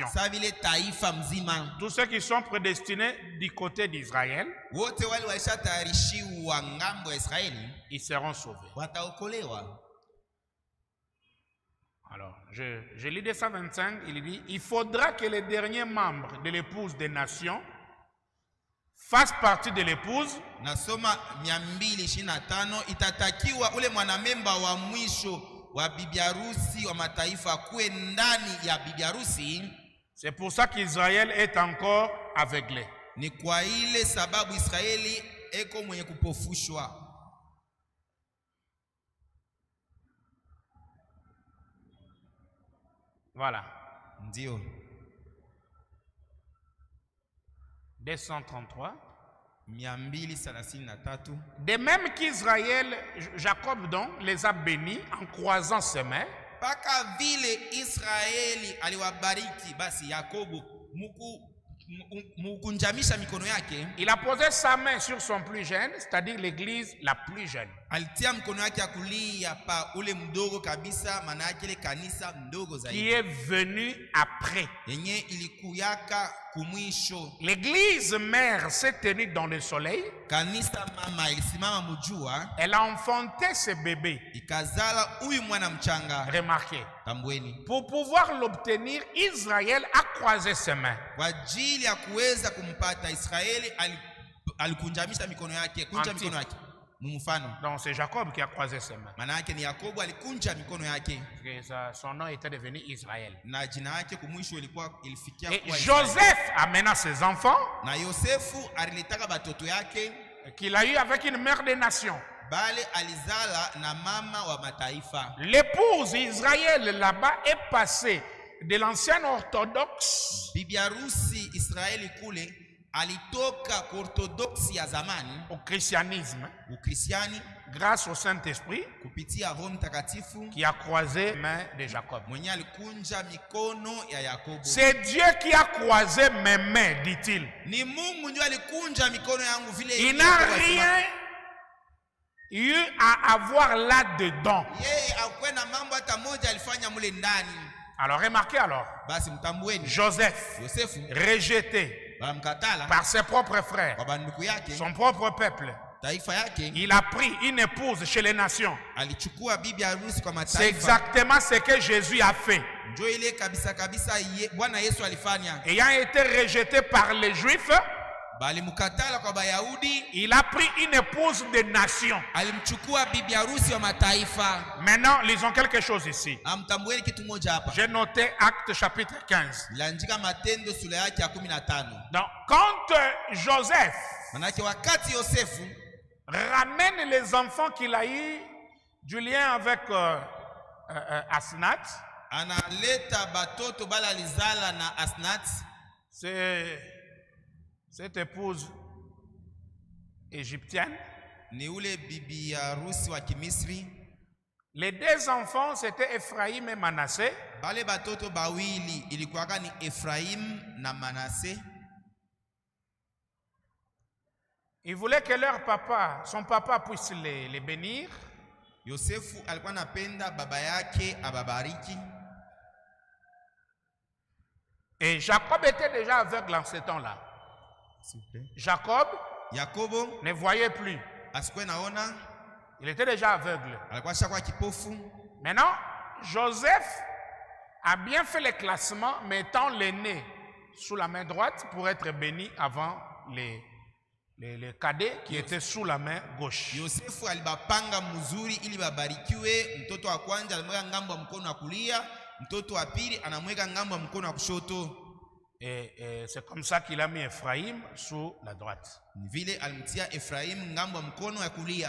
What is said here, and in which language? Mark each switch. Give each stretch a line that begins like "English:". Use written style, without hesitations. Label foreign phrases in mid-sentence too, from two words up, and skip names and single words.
French: Tous ceux qui sont prédestinés du côté d'Israël, ils seront sauvés. Alors, je lis des 125, il dit, il faudra que les derniers membres de l'épouse des nations fassent partie de l'épouse.
Swahili: Nasoma 225 itatakiwa ule mwanamemba wa mwisho wa bibi harusi wa mataifa kuwe ndani ya bibi harusi.
French: C'est pour ça qu'Israël est encore aveuglé.
Swahili: Ni kwa ile sababu Israeli eko mwenye kupofushwa.
French: Voilà.
Swahili: Ndio.
French: 233.
Swahili: 233.
French: De même qu'Israël, Jacob donc les a bénis en croisant ses mains.
Swahili: Paka vile Israeli aliwabariki basi Yakobo mukunjamisha mikono yake.
French: Il a posé sa main sur son plus jeune, c'est-à-dire l'église la plus jeune.
Swahili: Alitia mkono yake kulia pa ule mdogo kabisa, maana yake ile kanisa mdogo zaidi.
French: Qui est venu après.
Swahili: Yenye ilikuyaka kumwisho.
French: L'église mère s'est tenue dans le soleil.
Swahili: Kanisa mama ilisimama mjua.
French: Elle a enfanté ce bébé.
Swahili: Ikazala huyu mwana mchanga.
French: Remarquez.
Swahili: Tambueni.
French: Pour pouvoir l'obtenir, Israël a croisé ses mains.
Swahili: Kwa ajili ya kuweza kumpata Israeli alikunjamisha mikono yake, kunja mikono yake. Mfano.
French: Donc c'est Jacob qui a croisé ses mains.
Swahili: Maana yake ni Yakobo alikunja mikono yake. Son nom était devenu Israël. Na jina yake kumwisho ilikuwa ilifikia
French: kuwa Joseph amena ses enfants.
Swahili: Na Yosefu alilitaka batoto yake
French: qu'il a eu avec une mère des nations.
Swahili: Bale alizala na mama wa mataifa.
French: L'épouse Israël là-bas est passée de l'ancienne orthodoxe.
Swahili: Bibi harusi Israeli kule alitoka orthodoxie ya zamani
French: au christianisme
Swahili: ukristiani
French: grâce au Saint-Esprit
Swahili: kupitia Roho Mtakatifu
French: qui a croisé les mains de Jacob.
Swahili: mwenye alikunja mikono ya Yakobo.
French: C'est Dieu qui a croisé mes mains, dit-il.
Swahili: Ni Mungu ndiye alikunja mikono yangu vile.
French: Il n'a rien eu à avoir là-dedans.
Swahili: Yeye hakwenda mambo hata moja alifanya mule ndani.
French: Alors remarquez alors,
Swahili: Basi mtambueni
French: Joseph,
Swahili: Yosefu
French: rejeté
Swahili: walimkatala
French: par ses propres frères,
Swahili: kwa banduku yake,
French: son propre peuple,
Swahili: taifa yake,
French: il a pris une épouse chez les nations.
Swahili: alichukua bibi harusi kwa
French: C'est
Swahili: mataifa.
French: exactement ce que Jésus a fait.
Swahili: Ndio ile kabisa kabisa Bwana Yesu alifanya.
French: Ayant été rejeté par les Juifs,
Swahili: Balimkatala kwa Bayahudi,
French: il a pris une épouse des nations.
Swahili: alimchukua bibi harusi wa mataifa.
French: Maintenant, lisons quelque chose ici.
Swahili: Amtambueni kitu moja hapa.
French: J'ai noté Actes chapitre 15.
Swahili: Niliandika Matendo sura yake ya 15.
French: Donc, quand Joseph
Swahili: Manake wakati Yosefu
French: ramène les enfants qu'il a eu du lien avec Asnat,
Swahili: analeta batoto bala lizala na Asnat,
French: c'est cette épouse égyptienne.
Swahili: ni ule bibi harusi wa Kimisri.
French: Les deux enfants, c'était Ephraïm et Manassé.
Swahili: Bale batoto bawili ilikuwaka ni Efraim na Manase.
French: Ils voulaient que leur papa, son papa puisse les bénir.
Swahili: Yosefu alikuwa napenda baba yake ababariki.
French: Et Jacob était déjà aveugle en ce temps-là. Jacob
Swahili: Yakobo
French: ne voyait plus.
Swahili: asikuwe naona,
French: Il était déjà aveugle.
Swahili: alikuwa shakuwa kipofu.
French: Maintenant, Joseph a bien fait le classement, mettant l'aîné sous la main droite pour être béni avant les cadets qui étaient sous la main gauche.
Swahili: Yosefu alibapanga mzuri ili babarikiwe. Mtoto wa kwanza alimweka ngambo ya mkono wa kulia, mtoto wa pili anamweka ngambo ya mkono wa kushoto.
French: Et c'est comme ça qu'il a mis Ephraim sous la droite
Swahili: Ni vile alimtia Efraim ngambo ya mkono ya kulia